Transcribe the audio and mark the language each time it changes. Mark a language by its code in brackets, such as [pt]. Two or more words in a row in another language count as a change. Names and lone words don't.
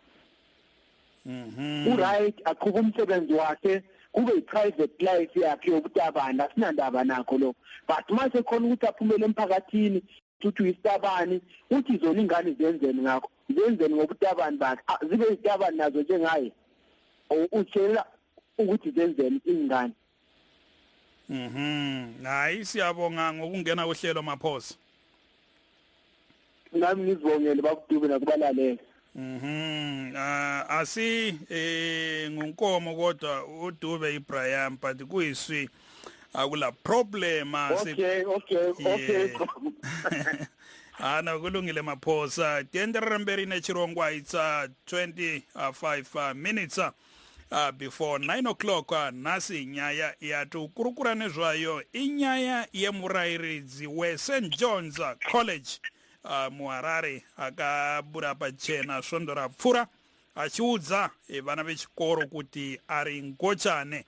[nd] Right akuba umsebenzi wakhe kube i- [en] private life [nd] yakhe yokutabana asinandaba nakho lo but mase khona ukuthi aphumele emphakathini ukuthi uyisitabane uthi zona ingane zenzeni ngakho zenzeni ngokutabani bakhe zibe izitabane nazo njengaye utshela ukuthi zenzeni ingane. Hayi siyabonga ngokungena kuhlelo Maphosa. Nami ngizibongele bakudube nakubalaleli. Asi ngunkomo kodwa uDube iBraham but kuyiswi akula problem Okay. Ana kulungile Maphosa. [sn] Tenderemberi nechirongwa [en] it's 25 minutes before 9 o'clock. [sn] Nasi nyaya yatu kurukura nezvayo inyaya yemurairidzi weSt John's College muHarare akabura pachena svondo rapfura achiudza vana vechikoro kuti ari ngochane.